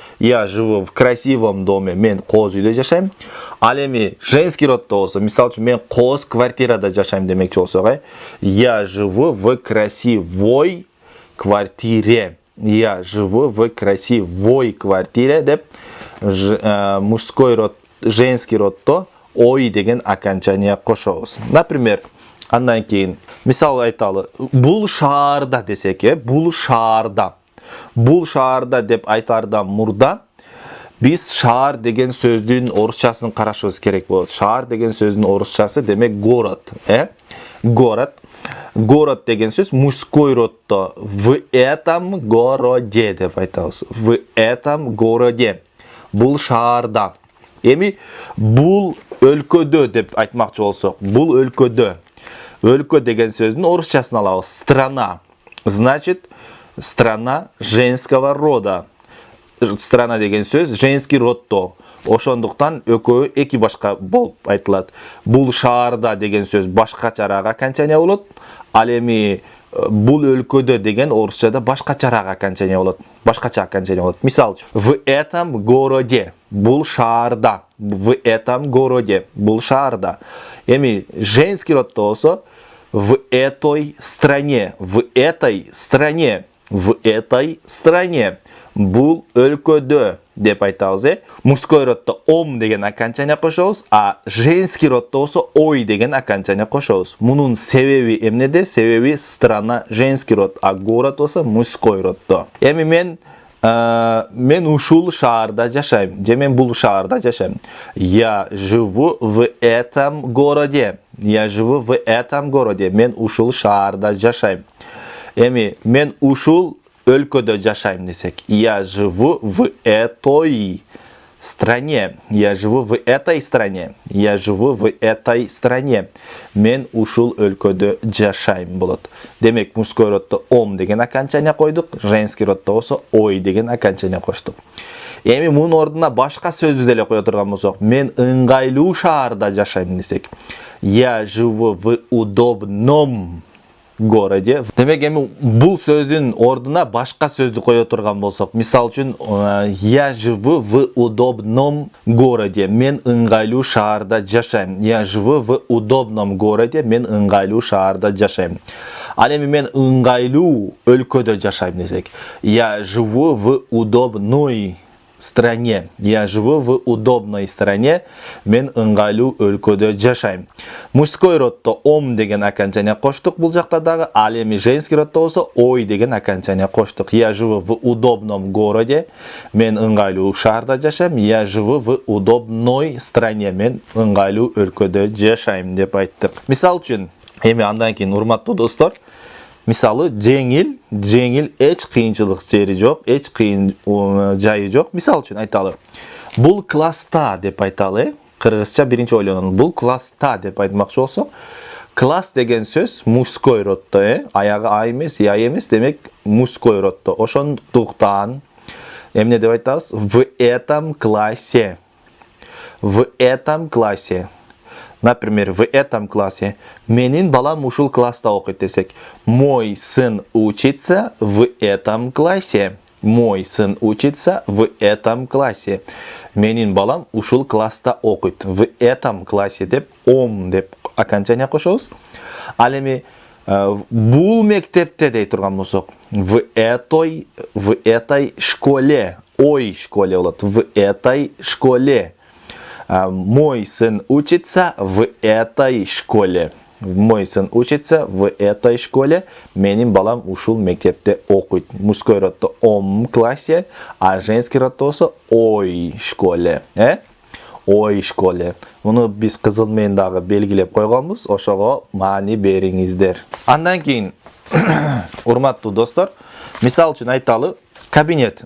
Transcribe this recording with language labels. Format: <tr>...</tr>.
<ru>Я живу в красивом доме.</ru> <ky>Мен кооз үйдө жашайм. Ал эми женский родто болсо, мисал үчүн мен кооз квартирада жашайм демекчи болсок,</ky> <ru>я живу в красивой квартире. Я живу в красивой квартире</ru> <ky>деп мужской род, женский родто ой деген окончание кошобуз. Например, андан кийин мисал айталы, бул шаарда десек, бул шаарда. Бул шаарда деп айтаардан мурда биз шаар деген сөздүн орусчасын карашыбыз керек болот. Шаар деген сөздүн орусчасы демек город, Город. Город деген сөз мужской родто.</ky> <ru>В этом городе</ru> <ky>деп айтабыз.</ky> <ru>В этом городе.</ru> <ky>Бул шаарда. Эми бул өлкөдө деп айтмакчы болсок, бул өлкөдө. Өлкө деген сөздүн орусчасын алабыз. Страна.</ky> <ru>Значит, страна женского рода.</ru> <ky>страна деген сөз женский родто. Ошондуктан экөө эки башка болуп айтылат. Бул шаарда деген сөз башкачараак окончание болот. Ал эми бул өлкөдө деген орусчада башкачараак окончание болот. Башкача окончание болот. Мисалы,</ky> <ru>в этом городе,</ru> <ky>бул шаарда, в этом городе, бул шаарда. Эми женский родто болсо</ky> <ru>в этой стране, в этой стране,</ru> <ky>в этой стране, бул өлкөдө деп айтабыз. Мужской родто ом деген окончание кошобуз, а женский родто болсо ой деген окончание кошобуз. Мунун себеби эмнеде? Себеби страна женский род, а город болсо мужской родто. Эми мен ушул шаарда жашайм, же мен бул шаарда жашайм.</ky> <ru>Я живу в этом городе. Я живу в этом городе.</ru> <ky>Мен ушул шаарда жашайм. Эми мен ушул өлкөдө жашайм десек.</ky> <ru>Я живу в этой стране. Я живу в этой стране. Я живу в этой стране.</ru> <ky>Мен ушул өлкөдө жашайм болот. Демек, мужской родто ом деген окончание койдук, женский родто болсо ой деген окончание коштук. Эми мунун ордуна башка сөздү деле кое турган болсок, мен ыңгайлуу шаарда жашайм десек.</ky> <ru>Я живу в удобном городе.</ru> <ky>Демек, эми бул сөздүн ордуна башка сөздү кое турган болсок, мисал үчүн,</ky> <ru>я живу в удобном городе.</ru> <ky>Мен ыңгайлуу шаарда жашайм.</ky> <ru>Я живу в удобном городе.</ru> <ky>Мен ыңгайлуу шаарда жашайм. Ал эми мен ыңгайлуу өлкөдө жашайм десек.</ky> <ru>Я живу в удобной стране. Я живу в удобной стране.</ru> <ky>Мен ыңгайлуу өлкөдө жашайм. Мужской родто ом деген окончание коштук бул жакта дагы. Ал эми женский родто болсо ой деген окончание коштук.</ky> <ru>Я живу в удобном городе.</ru> <ky>Мен ыңгайлуу шаарда жашайм.</ky> <ru>Я живу в удобной стране.</ru> <ky>Мен ыңгайлуу өлкөдө жашайм деп айттык. Мисал үчүн, эми андан кийин урматтуу достор, мисалы жеңил эч кыйынчылык жери жок, эч кыйын жайы жок. Мисал үчүн айталы. Бул класста деп айталы. Кыргызча биринчи ойлонон. Бул класста деп айтмакчы болсок, класс деген сөз мужской родто, аягы а эмес, я эмес, демек мужской родто. Ошондуктан эмне деп айтабыз?</ky> <ru>В этом классе. В этом классе. Например, в этом классе.</ru> <ky>Менин балам ушул класста окуйт десек.</ky> <ru>Мой сын учится в этом классе. Мой сын учится в этом классе.</ru> <ky>Менин балам ушул класста окуйт.</ky> <ru>В этом классе</ru> <ky>деп ом деп окончание кошобуз. Ал эми бул мектепте дей турган болсок,</ky> <ru>в этой школе, ой школе</ru> <ky>болот.</ky> <ru>В этой школе. Мой сын учится в этой школе. Мой сын учится в этой школе.</ru> <ky>Менин балам ушул мектепте окуйт. Мужской родто ом классе, а женский родто болсо ой школе.</ky> <ru>Ой школе.</ru> <ky>Муну биз кызыл менен дагы белгилеп койгонбуз. Ошого маани бериңиздер. Андан кийин, урматтуу достор, мисал үчүн айталы, кабинет.</ky>